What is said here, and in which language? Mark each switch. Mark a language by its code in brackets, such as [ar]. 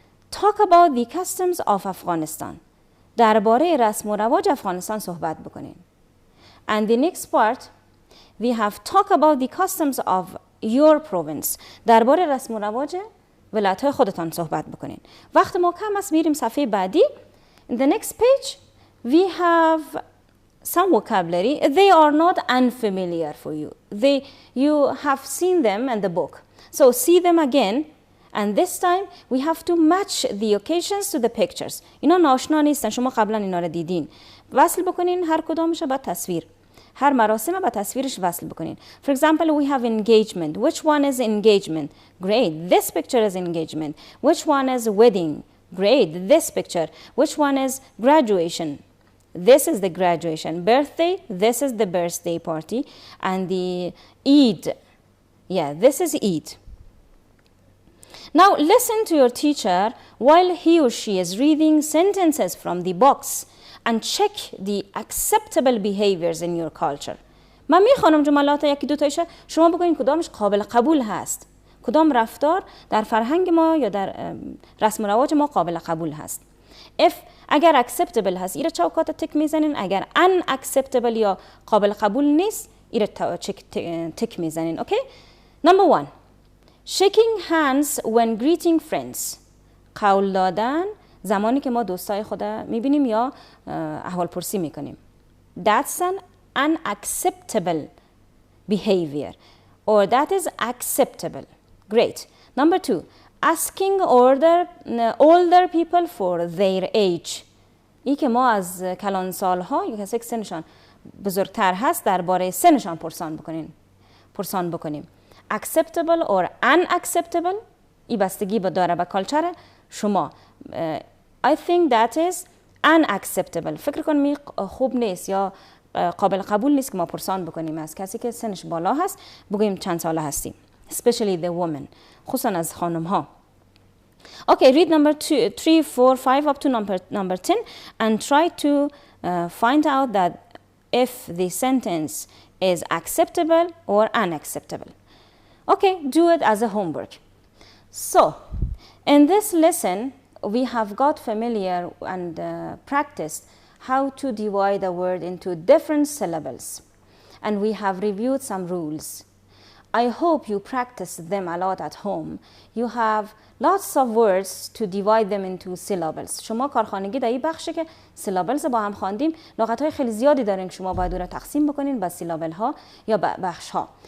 [en] Talk about the customs of Afghanistan. [fa] درباره رسم و رواج افغانستان صحبت بکنین. [en] And the next part we have talk about the customs of your province. [fa] درباره رسم و رواج ولایت‌های خودتان صحبت بکنین. وقت ما کم است، میریم صفحه بعدی. [en] In the next page we have some vocabulary. They are not unfamiliar for you. You have seen them in the book. So see them again. And this time we have to match the occasions to the pictures. [fa] اینا ناشنا نیستن، شما قبلا اینا رو دیدین. وصل بکنین هر کدامش با تصویر. هر مراسم با تصویرش وصل بکنین. [en] For example, we have engagement. Which one is engagement? Great. This picture is engagement. Which one is wedding? Great. This picture. Which one is graduation? This is the graduation. Birthday. This is the birthday party. And the Eid. Yeah, this is Eid. Now listen to your teacher while he or she is reading sentences from the box and check the acceptable behaviors in your culture. [fa] من میخوانم جملات یکی دو تایشه، شما بگوین کدامش قابل قبول هست، کدام رفتار در فرهنگ ما یا در رسم و رواج ما قابل قبول هست. اگر acceptable هست ایره چوکات تک میزنین، اگر unacceptable یا قابل قبول نیست ایره تک میزنین. [en] Okay? Number 1. Shaking hands when greeting friends. [fa] قول دادن زمانی که ما دوستای خود میبینیم یا احوال پرسی میکنیم. [en] That's an unacceptable behavior or that is acceptable. Great. Number 2. Asking older people for their age. [fa] ای که ما از کلان سالها یا کسی که سنشان بزرگتر هست درباره سنشان پرسان بکنیم. [en] Acceptable or unacceptable [fa] ای بستگی داره به کالچر شما. [en] I think that is unacceptable. [fa] فکر کنم خوب نیست یا قابل قبول نیست که ما پرسان بکنیم از کسی که سنش بالا هست بگوییم چند ساله هستی. [en] Especially the women. [fa] خصوصا از خانم ها. [en] Okay, read number 2, 3, 4, 5 up to number 10 and try to find out that if the sentence is acceptable or unacceptable. Okay, do it as a homework. So, in this lesson, we have got familiar and practiced how to divide a word into different syllables. And we have reviewed some rules. I hope you practice them a lot at home. You have lots of words to divide them into syllables. [fa] شما کارخانگی در این بخشه که syllables با هم خواندیم، لغت‌های خیلی زیادی دارین که شما باید اون رو تقسیم بکنین به syllable ها یا بخش ها.